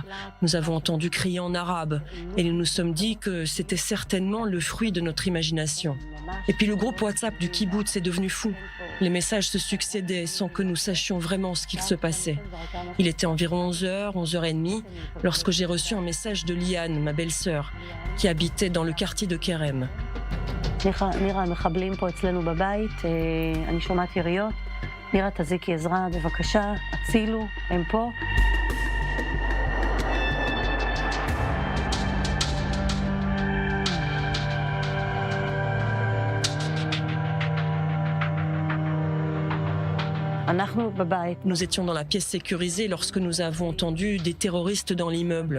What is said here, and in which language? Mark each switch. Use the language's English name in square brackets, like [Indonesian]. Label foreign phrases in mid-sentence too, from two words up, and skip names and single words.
[French] Nous avons entendu crier en arabe et nous nous sommes dit que c'était certainement le fruit de notre imagination. Et puis le groupe WhatsApp du kibboutz est devenu fou. Les messages se succédaient sans que nous sachions vraiment ce qu'il se passait. Il était environ 11h, 11h30, lorsque j'ai reçu un message de Liane, ma belle-sœur, qui habitait dans le quartier de Kerem. [Hebrew] נירה, תזיקי עזרה, בבקשה, הצילו, הם פה. [French] Nous étions dans la pièce sécurisée lorsque nous avons entendu des terroristes dans l'immeuble.